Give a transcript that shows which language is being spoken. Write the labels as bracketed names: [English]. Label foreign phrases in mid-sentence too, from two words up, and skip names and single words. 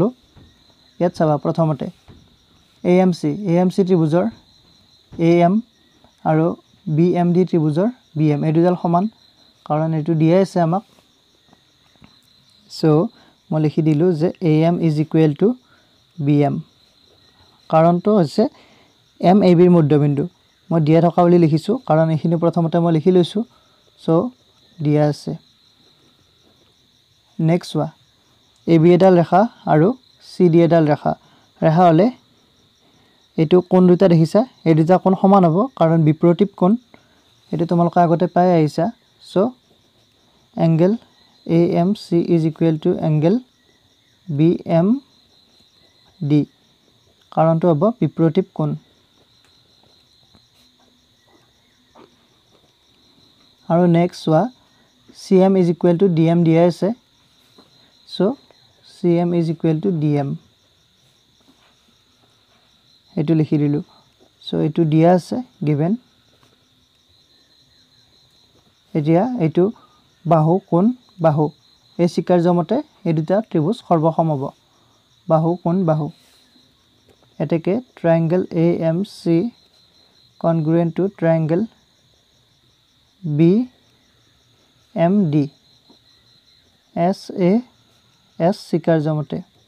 [Assamese] ইয়াত চাবা প্ৰথমতে AMC ত্ৰিভুজৰ AM আৰু BMD ত্ৰিভুজৰ BM এই দুডাল সমান, কাৰণ এইটো দিয়াই আছে আমাক। সো মই লিখি দিলো যে [English] AM is equal to BM। [Assamese] কাৰণটো হৈছে M ABৰ মধ্যবিন্দু। মই দিয়া থকা বুলি লিখিছো কাৰণ এইখিনি প্ৰথমতে মই লিখি লৈছো। সো দিয়া আছে। নেক্সট চোৱা, AB এডাল ৰেখা আৰু CD এডাল ৰেখা হলে এইটো কোণ দুটা দেখিছা, এই দুটা কোণ সমান হ'ব কাৰণ বিপৰীত কোণ। এইটো তোমালোকে আগতে পাই আহিছা। সো [English] angle AMC is equal to angle BMD, [Assamese] কাৰণটো হ'ব বিপৰীত কোণ। আৰু নেক্সট চোৱা, [English] CM is equal to DM [Assamese] দিয়া আছে। [English] সো CM is equal to DM, [Assamese] এইটো লিখি দিলো। সো এইটো দিয়া আছে গিভেন। এতিয়া এইটো বাহু কোণ বাহু, এই স্বীকাৰ্য মতে এই দুটা ত্ৰিভুজ সৰ্বসম হ'ব। বাহু কোণ বাহু, এতেকে [English] triangle AMC congruent to triangle BMD SAS [Assamese] স্বীকাৰ্য মতে।